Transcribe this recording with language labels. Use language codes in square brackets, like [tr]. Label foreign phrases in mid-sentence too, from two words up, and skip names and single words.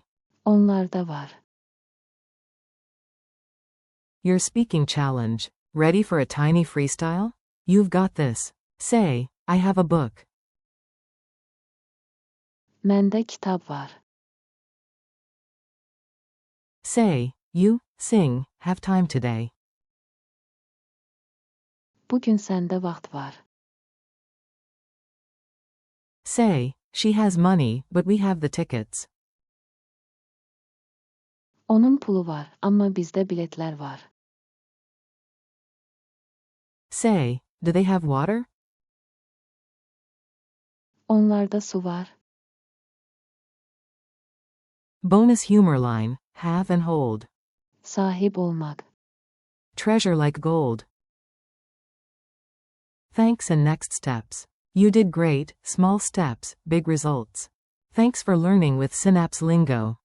[az] Onlarda var. [en] Your speaking challenge. Ready for a tiny freestyle? You've got this. Say, I have a book. [az] Məndə kitab var. [en] Say, you, sing, have time today. [az] Bugün səndə vaxt var. [en] Say, she has money, but we have the tickets. [az] Onun pulu var, amma bizdə biletlər var. [en] Say, do they have water? [az] Onlarda su var. [en] Bonus humor line, have and hold. [az] Sahib olmaq. [en] Treasure like gold. Thanks and next steps. You did great. Small steps, big results. Thanks for learning with Synapse Lingo.